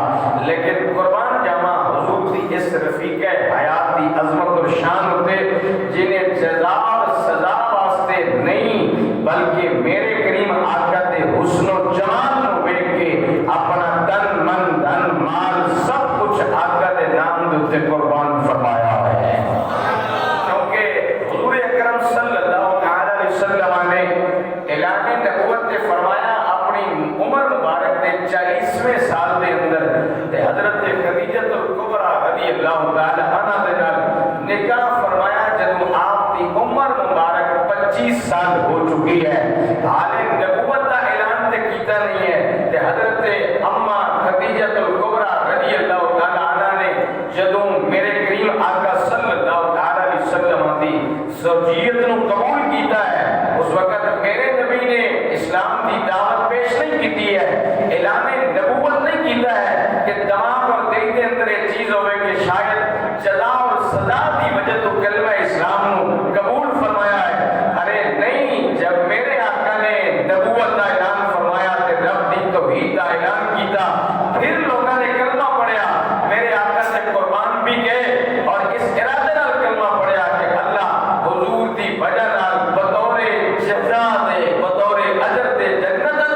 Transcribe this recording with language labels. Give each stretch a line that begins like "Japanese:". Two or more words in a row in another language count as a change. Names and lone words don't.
Punjabi: لیکن قربان جاواں حضور دی اس رفیقہ حیات دی عظمت اور شان ہوتے جنہیں جزا اور سزا واسطے نہیں بلکہ میرے کریم آقا دے حسن و جمال نو دیکھ کے اپنا تن من دھن مال سب کچھ آقا دے نام دے اوتے قربان فرمایا ہے۔ کیونکہ حضور اکرم صلی اللہ تعالی علیہ وسلم نے اعلان نبوت نے فرمایا اپنی عمر مبارک دے 40ویں سال دے اندر تے حضرت خدیجۃ الکبریٰ رضی اللہ تعالی عنہا دے نال نکاح فرمایا جدوں آپ دی عمر مبارک 25 سال ہو چکی ہے، حال نبوت کا اعلان تے کیتا نہیں ہے۔ تے حضرت اما خدیجۃ الکبریٰ رضی اللہ تعالی عنہا نے جدوں میرے کریم آقا صلی اللہ تعالی علیہ وسلم دی زوجیت نو قبول کیتا ہے، اس وقت میرے نبی نے اسلام دی دعوت پیش نہیں کیتی ہے، اعلان نبوت نہیں کیتا ہے کہ دماغ اور دل کے اندر یہ چیز ہوئے کہ شاید جزا اور سزا دی وجہ تو کلمہ اسلام نو قبول فرمایا ہے۔
Urdu: ارے نہیں، جب میرے آقا نے نبوت کا اعلان فرمایا
Punjabi: تے رب دی توحید کا اعلان کیتا، پھر لوگوں نے کلمہ پڑھیا، میرے آقا سے قربان بھی گئے اور اس ارادے نال کلمہ پڑھیا کہ اللہ حضور دی وجہ نال بطور جزا دے بطور اجر دے جنت